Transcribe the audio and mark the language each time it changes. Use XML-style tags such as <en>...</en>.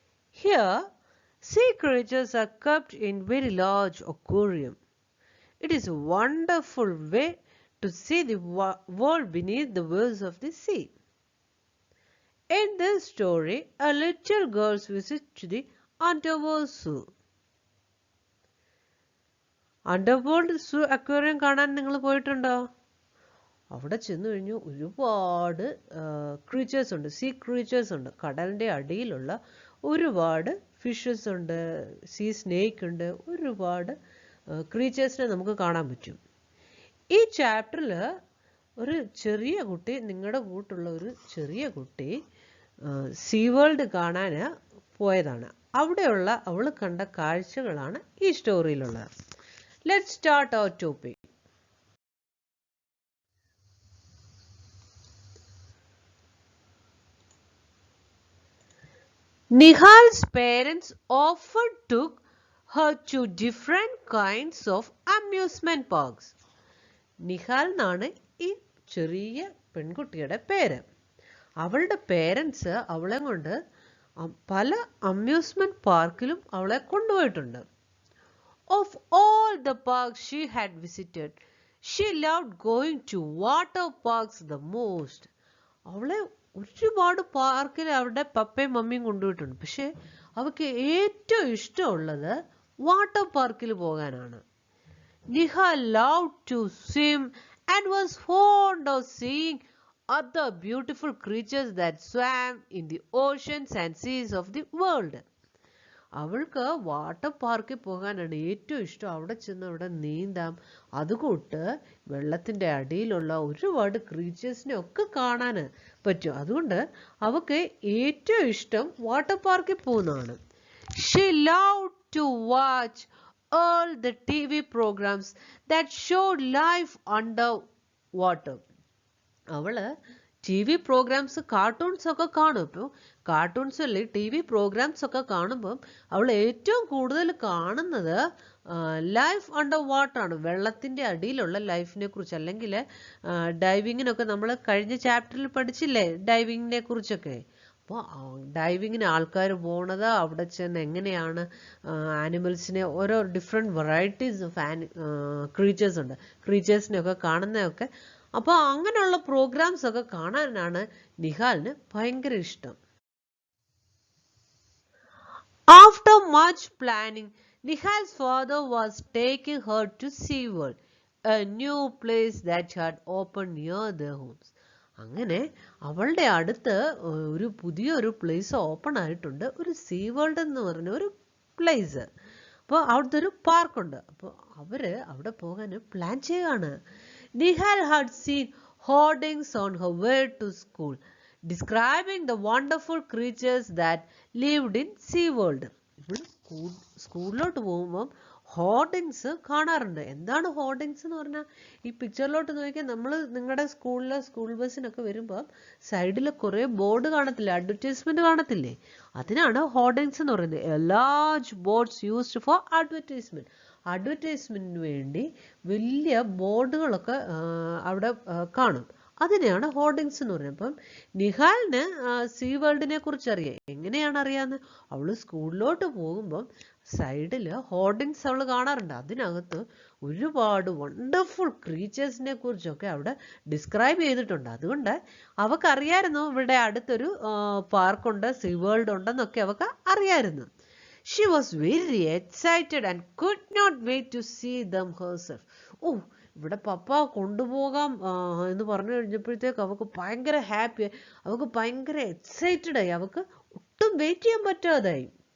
<en>Here, sea creatures are kept in very large aquarium. It is a wonderful way to see the world beneath the waves of the sea. In this story, a little girl's visit to the underwater zoo.</en> <ml>Underworld zoo aquarium കാണാൻ നിങ്ങൾ പോയിട്ടുണ്ടോ? അവിടെ ചെന്ന് കഴിഞ്ഞു ഒരുപാട് creatures ഉണ്ട്, see creatures ഉണ്ട്. കടലിൻ്റെ അടിയിലുള്ള ഒരുപാട് ഫിഷസ് ഉണ്ട്, സീ സ്നേക്ക് ഉണ്ട്, ഒരുപാട് ക്രീച്ചേഴ്സിനെ നമുക്ക് കാണാൻ പറ്റും. ഈ ചാപ്റ്ററിൽ ഒരു ചെറിയ കുട്ടി, നിങ്ങളുടെ കൂട്ടുള്ള ഒരു ചെറിയ കുട്ടി സീ വേൾഡ് കാണാൻ പോയതാണ്. അവിടെയുള്ള അവൾ കണ്ട കാഴ്ചകളാണ് ഈ സ്റ്റോറിയിലുള്ളത്.</ml> <en>Let's start our topic. Nihal's parents often took her to different kinds of amusement parks.</en> <ml>Nihal എന്നാണ് ഈ ചെറിയ പെൺകുട്ടിയുടെ പേര്. അവളുടെ പേരൻസ് അവളെ കൊണ്ട് പല അമ്യൂസ്മെന്റ് പാർക്കിലും അവളെ കൊണ്ടുപോയിട്ടുണ്ട്.</ml> <en>Of all the parks she had visited, she loved going to water parks the most.</en> <ml>അവളെ ഒരുപാട് പാർക്കിൽ അവരുടെ പപ്പയും മമ്മിയും കൊണ്ടുപോയിട്ടുണ്ട്. പക്ഷെ അവൾക്ക് ഏറ്റവും ഇഷ്ടമുള്ളത് വാട്ടർ പാർക്കിൽ പോകാനാണ്.</ml> <en>Nihal loved to swim and was fond of seeing other beautiful creatures that swam in the oceans and seas of the world.</en> <ml>അവൾക്ക് വാട്ടർ പാർക്കിൽ പോകാനാണ് ഏറ്റവും ഇഷ്ടം. അവിടെ ചെന്ന് അവിടെ നീന്താം, അതുകൂട്ട് വെള്ളത്തിൻ്റെ അടിയിലുള്ള ഒരുപാട് ക്രീച്ചേഴ്സിനെ ഒക്കെ കാണാൻ പറ്റും. അതുകൊണ്ട് അവൾക്ക് ഏറ്റവും ഇഷ്ടം വാട്ടർ പാർക്കിൽ പോകുന്നതാണ്.</ml> <en>She loved to watch all the TV programs that showed life under water.</en> <ml>അവള് ടി വി പ്രോഗ്രാംസ്, കാർട്ടൂൺസ് ഒക്കെ കാണും. ഇപ്പോൾ കാർട്ടൂൺസിൽ ടി വി പ്രോഗ്രാംസ് ഒക്കെ കാണുമ്പം അവൾ ഏറ്റവും കൂടുതൽ കാണുന്നത്</ml> <en>life under water</en> <ml>ആണ്, വെള്ളത്തിൻ്റെ അടിയിലുള്ള ലൈഫിനെ കുറിച്ച്. അല്ലെങ്കിൽ ഡൈവിങ്ങിനൊക്കെ നമ്മൾ കഴിഞ്ഞ ചാപ്റ്ററിൽ പഠിച്ചില്ലേ ഡൈവിങ്ങിനെ കുറിച്ചൊക്കെ. അപ്പോൾ ഡൈവിങ്ങിന് ആൾക്കാർ പോണത്, അവിടെ ചെന്ന് എങ്ങനെയാണ് ആനിമൽസിനെ, ഓരോ ഡിഫറെൻറ്റ് വെറൈറ്റീസ് ഓഫ് ക്രീച്ചേഴ്സ് ഉണ്ട്, ക്രീച്ചേഴ്സിനെയൊക്കെ കാണുന്നതൊക്കെ. അപ്പോൾ അങ്ങനെയുള്ള പ്രോഗ്രാംസ് ഒക്കെ കാണാനാണ് നിഹാലിന് ഭയങ്കര ഇഷ്ടം.</ml> <en>After much planning, Nihal's father was taking her to SeaWorld, a new place that had opened near their homes.</en> <ml>അങ്ങനെ അവളുടെ അടുത്ത് ഒരു പുതിയൊരു പ്ലേസ് ഓപ്പൺ ആയിട്ടുണ്ട്, ഒരു സീ വേൾഡ് എന്ന് പറഞ്ഞ ഒരു പ്ലേസ്. അപ്പോൾ അവിടുത്തെ ഒരു പാർക്കുണ്ട്. അപ്പോൾ അവര് അവിടെ പോകാൻ പ്ലാൻ ചെയ്യുകയാണ്.</ml> <en>Nihal had seen hoardings on her way to school, describing the wonderful creatures that lived in SeaWorld.</en> <ml>ഇവിടെ സ്കൂളിലോട്ട് പോകുമ്പം ഹോർഡിങ്സ് കാണാറുണ്ട്. എന്താണ് ഹോർഡിങ്സ് എന്ന് പറഞ്ഞാൽ, ഈ പിക്ചറിലോട്ട് നോക്കിയാൽ നമ്മൾ നിങ്ങളുടെ സ്കൂളിലെ സ്കൂൾ ബസ്സിനൊക്കെ വരുമ്പോൾ സൈഡിൽ കുറേ ബോർഡ് കാണത്തില്ലേ, അഡ്വർടൈസ്മെന്റ് കാണത്തില്ലേ, അതിനാണ് ഹോർഡിങ്സ് എന്ന് പറയുന്നത്.</ml> <en>A large boards used for advertisement.</en> <ml>അഡ്വർടൈസ്മെന്റിന് വേണ്ടി വലിയ ബോർഡുകളൊക്കെ അവിടെ കാണും. അതിനെയാണ് ഹോർഡിങ്സ് എന്ന് പറയുന്നത്. അപ്പം നിഹാലിന് സീ വേൾഡിനെ കുറിച്ച് അറിയാം. എങ്ങനെയാണ് അറിയാന്ന്? അവള് സ്കൂളിലോട്ട് പോകുമ്പം സൈഡിൽ ഹോർഡിങ്സ് അവൾ കാണാറുണ്ട്. അതിനകത്ത് ഒരുപാട് വണ്ടർഫുൾ ക്രീച്ചേഴ്സിനെ കുറിച്ചൊക്കെ അവിടെ ഡിസ്ക്രൈബ് ചെയ്തിട്ടുണ്ട്. അതുകൊണ്ട് അവൾക്കറിയായിരുന്നു ഇവിടെ അടുത്തൊരു പാർക്കുണ്ട്, സീ വേൾഡ് ഉണ്ടെന്നൊക്കെ അവൾക്ക് അറിയായിരുന്നു.</ml> <en>She was very excited and could not wait to see them herself.</en> <ml>ഇവിടെ പപ്പ കൊണ്ടുപോകാം എന്ന് പറഞ്ഞു കഴിഞ്ഞപ്പോഴത്തേക്ക് അവൾക്ക് ഭയങ്കര ഹാപ്പി, അവൾക്ക് ഭയങ്കര എക്സൈറ്റഡ് ആയി, അവൾക്ക് ഒട്ടും വെയിറ്റ് ചെയ്യാൻ പറ്റാതായി.</ml>